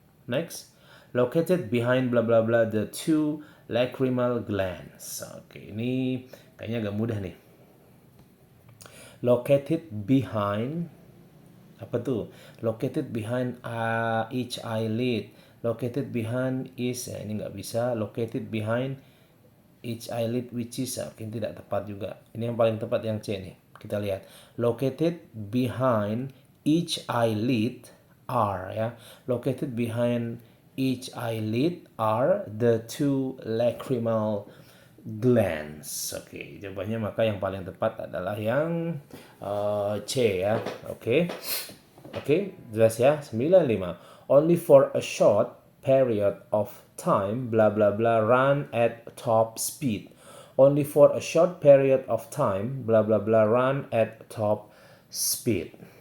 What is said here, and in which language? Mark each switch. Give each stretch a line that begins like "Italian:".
English: Next, located behind bla bla bla the two lacrimal glands.
Indonesian: Oke, ini kayaknya agak mudah nih.
English: Located behind,
Indonesian: apa tuh?
English: Located behind each eyelid. Located behind is,
Indonesian: ini nggak bisa.
English: Located behind each eyelid which is,
Indonesian: mungkin tidak tepat juga. Ini yang paling tepat yang C nih. Kita lihat.
English: Located behind each eyelid are ya. Located behind each eyelid are the two lacrimal glands.
Indonesian: Oke, jawabannya maka yang paling tepat adalah yang C ya. Oke. Oke, jelas ya. 95.
English: Only for a short period of time blah blah blah run at top speed. Only for a short period of time blah blah blah run at top speed.